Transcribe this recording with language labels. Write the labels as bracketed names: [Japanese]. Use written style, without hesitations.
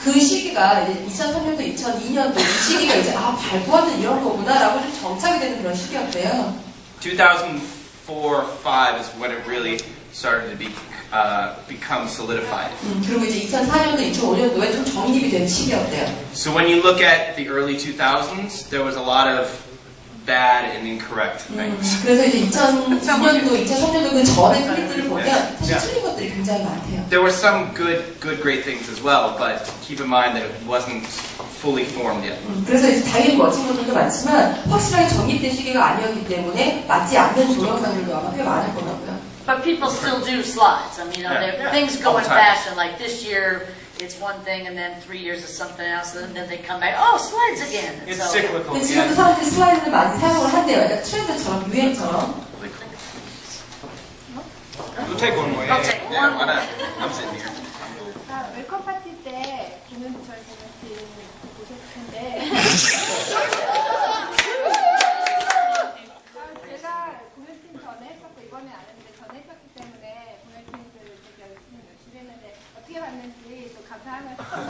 [Korean] 그 시기가 이제 2003년도, 2002년도 이 시기가 이제 발보아는 이런 거구나라고 좀 정착이 되는 그런 시기였대요. [English] 2004, 5 is when it really started to become solidified. [Korean] 그리고 이제 2004년도, 2005년도에 좀 정립이 되는 시기였대요. [English] So when you look at the early 2000s, there was a lot of bad and incorrect things. [Korean] 그래서 이제 2002년도, 2003년도 그 전의 클립들을 보면 사실 틀린 것들이 굉장히 많대요. [English] There were some good, great things as well, but keep in mind that it wasn't fully formed yet. [Korean] 그래서 이제 당연히 멋진 것들도 많지만 확실하게 정립된 시기가 아니었기 때문에 맞지 않는 동영상들도 아마 꽤 많을 거라고요. [English] But people still do slides. I mean, things go in fashion. Like this year, it's one thing, and then 3 years is something else, and then they come back. Oh, slides again. It's cyclical. [Korean] 근데 지금도 사람들이 슬라이드를 많이 사용을 한대요. 약간 트렌드처럼, 유행처럼. [English] We'll take one more. I'll take one more. I'm sitting here. [Korean] 웰컴 파티 때 공연 저희 보셨을 텐데 제가 공연팀 전에 했었고 이번에 안 했는데 전에 했었기 때문에 공연팀들 되게 열심히 했는데 어떻게 봤는지 또 감사하면서